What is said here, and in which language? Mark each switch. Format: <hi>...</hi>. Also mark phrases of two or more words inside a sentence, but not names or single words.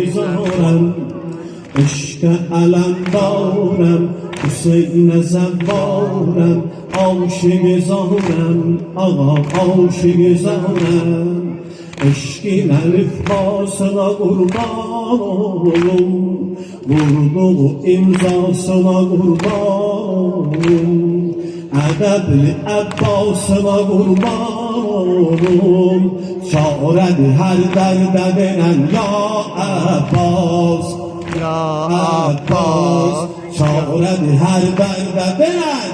<tr>zahrem İşte alem dağım, Hüseyin'e zevvarım Aşık-ı zahrem, ağa aşık-ı zahrem Eşkin elifbasına kurban olum Vurduğu imzasına kurban olum</tr> <az>Ədəbli Əbbasına qurban olum Çarədi hər dərdə verən Ya Əbbas Ya Abbas Çarədi hər dərdə verən</az>